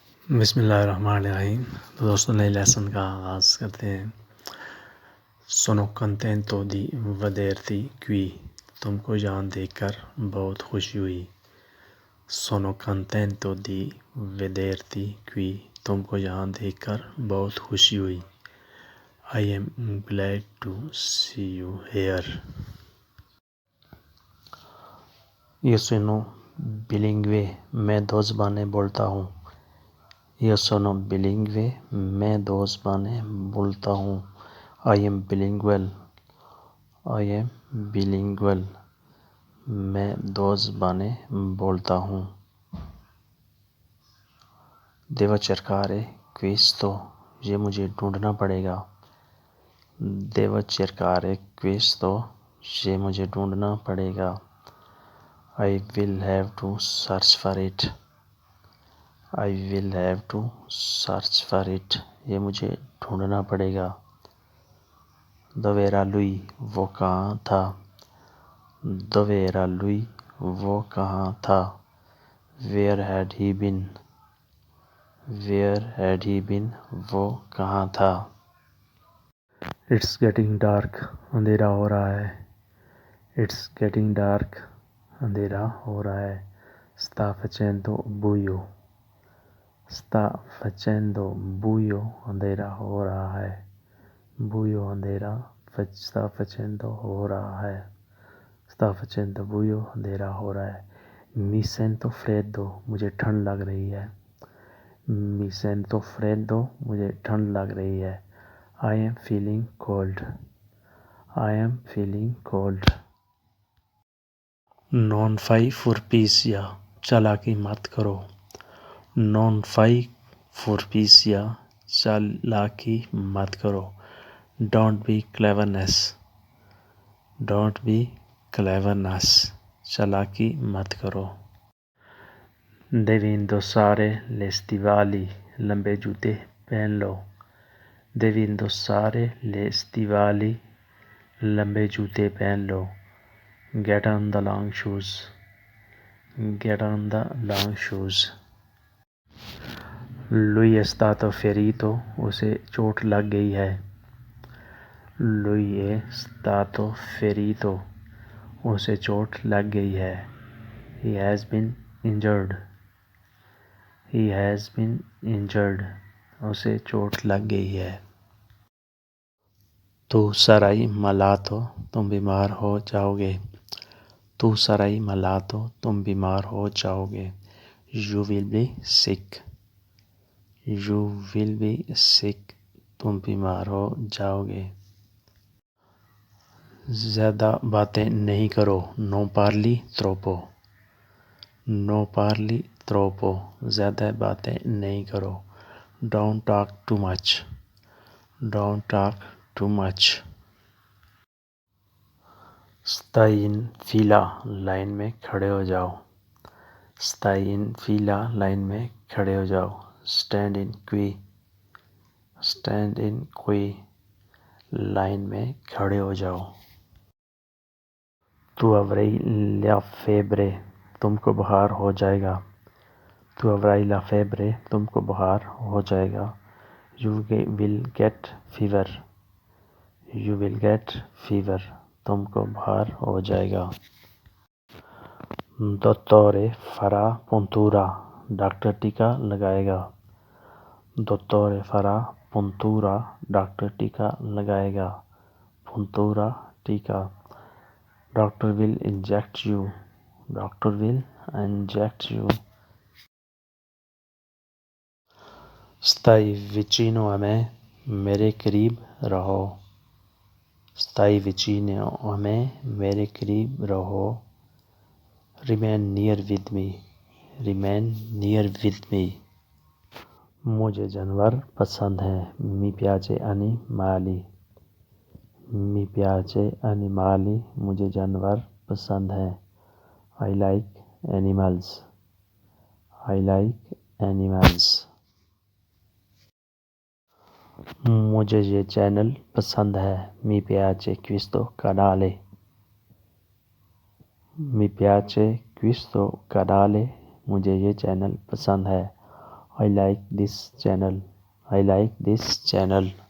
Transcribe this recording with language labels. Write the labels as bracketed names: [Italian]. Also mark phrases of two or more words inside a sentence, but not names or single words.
[Arabic] بسم اللہ الرحمن الرحیم. [Urdu] تو دوستوں نئے لیسن کا آغاز کرتے ہیں. [Italian] Sono contento di vederti qui. [Urdu] تم کو یہاں دیکھ کر بہت خوشی ہوئی. [Italian] Sono contento di vederti qui. [Urdu] تم کو یہاں دیکھ کر بہت خوشی ہوئی. [English] I am glad to see you here. [Italian] Io sono bilingue. [Urdu] میں دو زبانیں بولتا ہوں. [Italian] Io sono bilingue. [Urdu] میں دو زبانیں بولتا ہوں. [English] I am bilingual. I am bilingual. [Urdu] میں دو زبانیں بولتا ہوں. [Italian] Devo cercare questo. [Urdu] یہ مجھے ڈھونڈنا پڑے گا. [Italian] Devo cercare questo. [Urdu] یہ مجھے ڈھونڈنا پڑے گا. [English] I will have to search for it. I will have to search for it. [Urdu] یہ مجھے ڈھونڈنا پڑے گا. [Italian] Dove era lui. [Urdu] وہ کہاں تھا. [Italian] Dove era lui. [Urdu] وہ کہاں تھا. [English] Where had he been. Where had he been. [Urdu] وہ کہاں تھا. [English] It's getting dark. [Urdu] اندھیرا ہو رہا ہے. [English] It's getting dark. [Urdu] اندھیرا ہو رہا ہے. [Italian] Sta facendo buio. Sta facendo buio. [Urdu] اندھیرا ہو رہا ہے. Buio اندھیرا. [Italian] Sta facendo [Urdu] ہو رہا ہے. [Italian] Sta facendo buio. [Urdu] اندھیرا ہو رہا ہے. [Italian] Mi sento freddo. [Urdu] مجھے ٹھنڈ لگ رہی ہے. [Italian] Mi sento freddo. [Urdu] مجھے ٹھنڈ لگ رہی ہے. [English] I am feeling cold. I am feeling cold. [Italian] Non fai furpisia. [Urdu] چالاکی مت کرو. [Italian] Non fai furpisia. [Urdu] چالاکی مت کرو. [English] Don't be cleverness. Don't be cleverness. [Urdu] چالاکی مت کرو. [Italian] Devi indossare le stivali. [Urdu] لمبے جوتے پہن لو. [Italian] Devi indossare le stivali. [Urdu] لمبے جوتے پہن لو. [English] Get on the long shoes. Get on the long shoes. [Italian] Lui è stato ferito. [Urdu] اسے چوٹ لگ گئی ہے. [Italian] Lui è stato ferito. [Urdu] اسے چوٹ لگ گئی ہے. [English] He has been injured. He has been injured. [Urdu] اسے چوٹ لگ گئی ہے. [Italian] Tu sarai malato. [Urdu] تم بیمار ہو جاؤ گے. [Italian] Tu sarai malato. [Urdu] تم بیمار ہو جاؤ گے. [English] You will be sick. You will be sick. [Urdu] تم بیمار ہو جاؤ گے. زیادہ باتیں نہیں کرو. [Italian] Non parli troppo. Non parli troppo. [Urdu] زیادہ باتیں نہیں کرو. [English] Don't talk too much. Don't talk too much. [Italian] Stai in fila. [Urdu] لائن میں کھڑے ہو جاؤ. [Italian] Stai in fila. [Urdu] لائن میں کھڑے ہو جاؤ. [English] Stand in qui. Stand in qui. [Urdu] لائن میں کھڑے ہو جاؤ. [Italian] Tu avrai la febbre. [Urdu] تم کو بخار ہو جائے گا. [Italian] Tu avrai la febbre. [Urdu] تم کو بخار ہو جائے گا. [English] You will get fever. You will get fever. [Urdu] تم کو بخار ہو جائے گا. [Italian] Dottore farà puntura. [Urdu] ڈاکٹر ٹیکا لگائے گا. [Italian] Dottore farà puntura. [Urdu] ڈاکٹر ٹیکا لگائے گا. Puntura ٹیکا. [English] Doctor will inject you. Doctor will inject you. [Italian] Stai vicino a me. [Urdu] میرے قریب رہو. [Italian] Stai vicino a me. [Urdu] میرے قریب رہو. [English] Remain near with me. Remain near with me. [Urdu] مجھے جانور پسند ہیں. [Italian] Mi piace animali. Mi piace animali. [Urdu] مجھے جانور پسند ہیں. [English] I like animals. I like animals. [Urdu] مجھے یہ چینل پسند ہے. [Italian] Mi piace questo canale. Mi piace questo canale. [Urdu] مجھے یہ چینل پسند ہے. [English] I like this channel. I like this channel.